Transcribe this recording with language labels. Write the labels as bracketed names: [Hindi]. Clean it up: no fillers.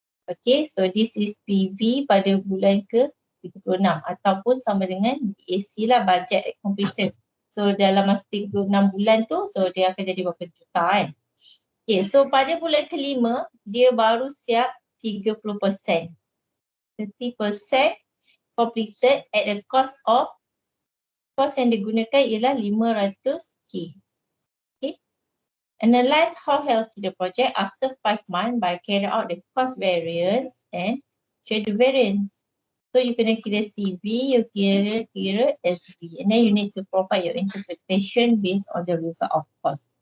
[Malay] Okay, so this is PV pada bulan ke-36 ataupun sama dengan BAC lah, [English] budget at completion. [Malay] So dalam masa 36 bulan tu, so dia akan jadi berapa juta kan. Okay, so pada bulan kelima, dia baru siap 30%. [English] 30% completed at the cost of [Malay] Kos yang digunakan ialah 500k. Okay. [English] Analyze how healthy the project after 5 months by carry out the cost variance and schedule variance. So you [Malay] kena kira [English] CV, you kira SV, and then you need to provide your interpretation based on the result of cost.